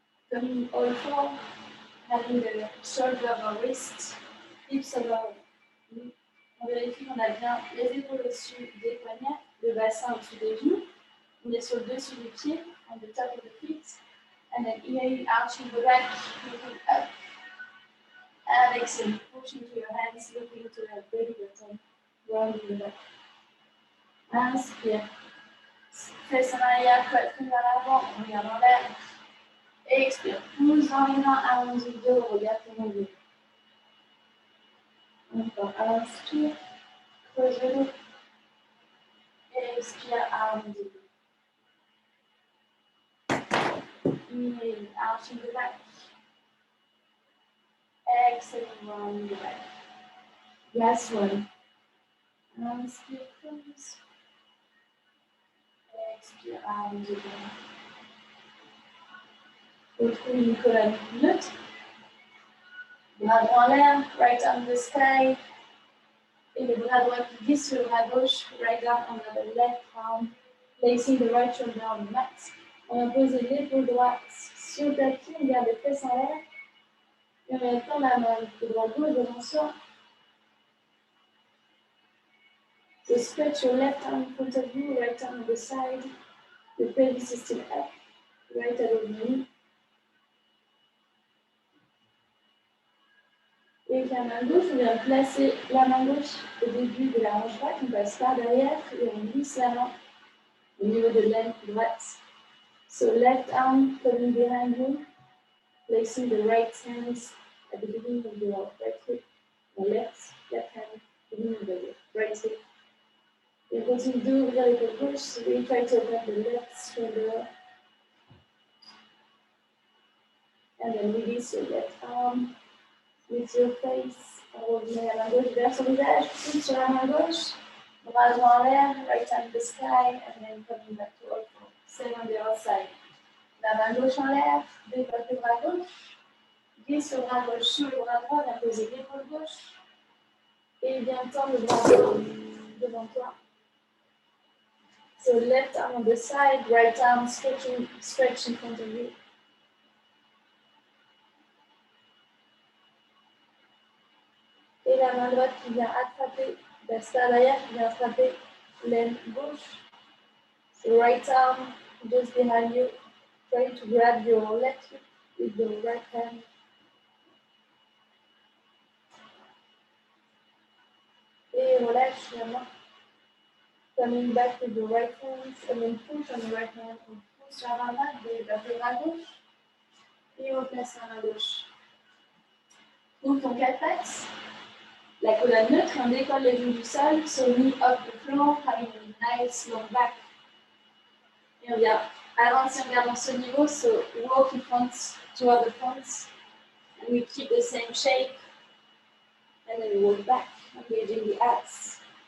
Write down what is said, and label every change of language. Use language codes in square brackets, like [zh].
[en] Comme all four, having the shoulder over wrist, hips over knee. [fr] On vérifie qu'on a bien les épaules au-dessus des poignets, le bassin au-dessus des genoux. On est sur le dessus des pieds, [en] on the top of the feet. And then inhale, arching the back, looking up. And exhale, pushing to your hands, looking to your belly button, rounding the back. [fr] Inspire. Fesse en arrière, poitrine vers l'avant, on regarde en l'air. Expire, pousse dans les mains, allonge le dos, regarde ton nombril. Encore, inspire, creuse le dos. Expire, allonge le dos. [en] Inhale, arching the back. Exhale, round the back. Last one. [fr] Inspire, creuse. Expire, allonge le dos. Retrouve une colonne neutre. Bras droit en l'air, [en] right arm in the sky. [fr] Et le bras droit qui glisse sur le bras gauche, [en] right arm on the left arm, placing the right shoulder on the mat. [fr] On va poser l'épaule droite sur le tapis, on garde les fesses en l'air. Et on va tendre la main de bras gauche devant soi. [en] So stretch your left arm in front of you, right arm on the side. The pelvis is still up, right above the knee. [fr] Et avec la main gauche, on vient placer la main gauche au début de la hanche droite, on passe par derrière et on glisse la main au niveau de l'aine droite. [en] So left arm coming behind you, placing the right hand at the beginning of your right hip, or left hand beginning of the right hip. [fr] Et continue d'ouvrir l'épaule gauche, [en] so we try to open the left shoulder. And then release your left arm. With your face, [fr] on revient la main gauche vers son visage, pousse sur la main gauche, bras droit en l'air, [en] right hand in the sky, and then coming back to all four. Same on the other side. [fr] La main gauche en l'air, développe le bras gauche, glisse le bras gauche sur le bras droit, viens poser l'épaule gauche, et viens tendre le bras droit devant toi. [en] So left arm on the side, right arm stretch in front of you. [fr] Et la main droite qui vient attraper, vers derrière, qui vient attraper l'aine gauche. [en] So right arm just behind you, trying to grab your left hip with the right hand. [fr] Et relâche la main. [en] Coming back with the right hand, and then push on the right hand. [fr] On pousse la main droite vers le bras gauche. Et on place la main gauche. Pour trouves ton 4 pattes, la colonne neutre, et on décolle les genoux du sol, [en] so knee up the floor, having a nice long back. [fr] Et on vient avancer, on garde dans ce niveau, [en] so walk in front toward the front, and we keep the same shape, and then we walk back, engaging the abs.